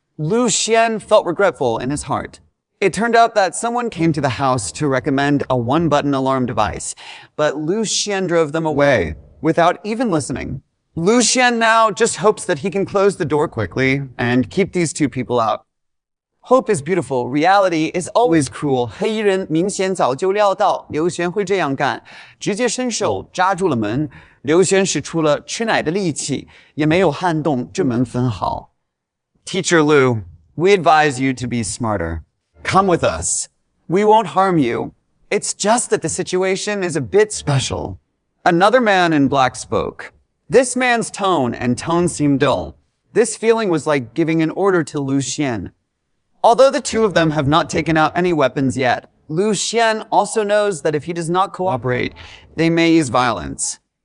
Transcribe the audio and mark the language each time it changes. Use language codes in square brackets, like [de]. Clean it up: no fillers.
[en] Lu Xian felt regretful in his heart. It turned out that someone came to the house to recommend a one-button alarm device, but Lu Xian drove them away without even listening. Lu Xian now just hopes that he can close the door quickly and keep these two people out. Hope is beautiful. Reality is always cruel. [zh] 黑衣人明显早就料到刘璇会这样干，直接伸手扎住了门。刘璇使出了吃奶的力气，也没有撼动这门分毫。 [en] Teacher Lu, we advise you to be smarter. Come with us. We won't harm you. It's just that the situation is a bit special. Another man in black spoke. This man's tone seemed dull. This feeling was like giving an order to Lu Xian. Although the two of them have not taken out any weapons yet, Lu Xian also knows that if he does not cooperate, they may use violence.